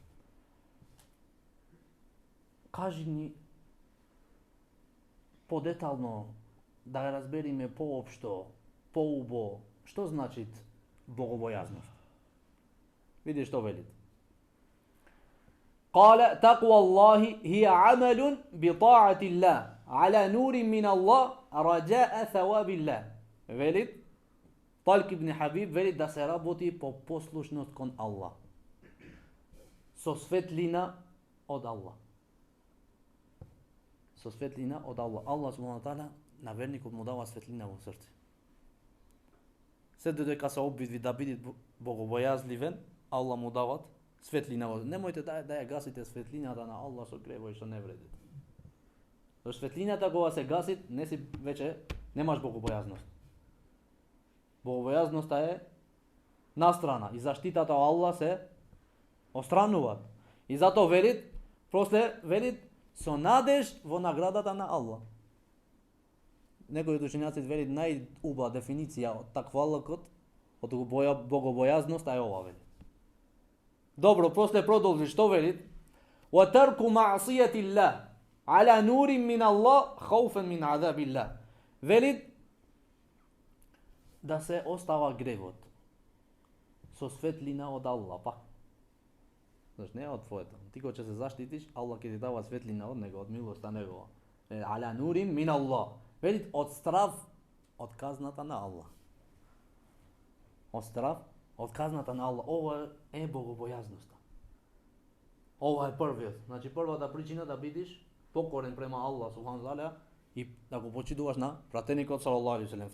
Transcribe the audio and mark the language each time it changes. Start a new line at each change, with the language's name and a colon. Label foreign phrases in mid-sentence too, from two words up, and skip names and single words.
Macedonian: Кажи ни подетално да ја разбериме поопшто, поубо, што значи богобојазност. Види што вели.
Arabic: قال تقوى الله هي عمل بطاعة الله على نور من الله رجاء ثواب الله.
Macedonian: Вели Талк ибн Хабиб вели да се работи по послушност кон Аллах. Со светлина од Аллах. Со светлина од Аллах. Аллах
Arabic: سبحانه تعالى
Macedonian: на верникот му дава светлина во срце. Се додека се обидви да биде богобојазливен, Аллах му дават светлина во. Немојте да ја гасите светлината на Аллах со гревој што не вреди. Со светлината кога се гаси, не си веќе немаш богобојазност. Богобојазноста е настрана и заштитата од Аллах се остранува. И затоа велит, после велит со надеж во наградата на Аллах. Некои од учењаци велит најубава дефиниција од таквалокот, од богобојазноста е ова велит. Добро, после продолжи што велит?
Arabic: وترك معصية الله على نور من الله خوفا من عذاب الله.
Macedonian: Велит да се остава гревот со светлина од Аллах, пак. Значи не од твоето. Ти кога ќе се заштитиш, Аллах ќе ти дава светлина од него, од милоста негова.
Arabic: على نور من الله.
Macedonian: Велит од страв од казната на Аллах. Од страв од казната на Аллах. Ова е богобојазноста. Ова е првиот. Значи првата причина да бидиш покорен према Аллах
Arabic: سبحانه تعالى
Macedonian: и да го почитуваш на пратеникот
Arabic: صلى الله عليه وسلم.